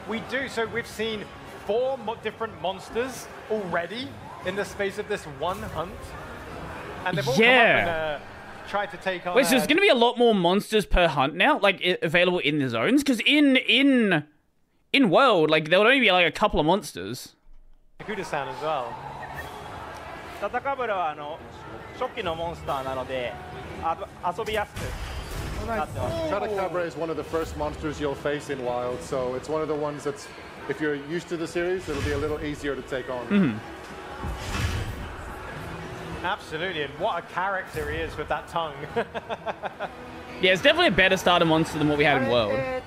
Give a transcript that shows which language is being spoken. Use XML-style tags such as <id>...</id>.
<en>We do, so we've seen 4 different monsters already in the space of this one hunt. And they've all come up and tried to take on... Wait, so there's going to be a lot more monsters per hunt now, like available in the zones? Because in World, like there would only be like a couple of monsters. Kuda-san as well.</en> <ja>タタカブラは初期のモンスターなので遊びやすくなってます。</ja> <en>Chatacabra is one of the first monsters you'll face in Wild, so it's one of the ones that's, if you're used to the series, it'll be a little easier to take on. Absolutely, and what a character he is with that tongue. Yeah, it's definitely a better starter monster than what we had in World.</en>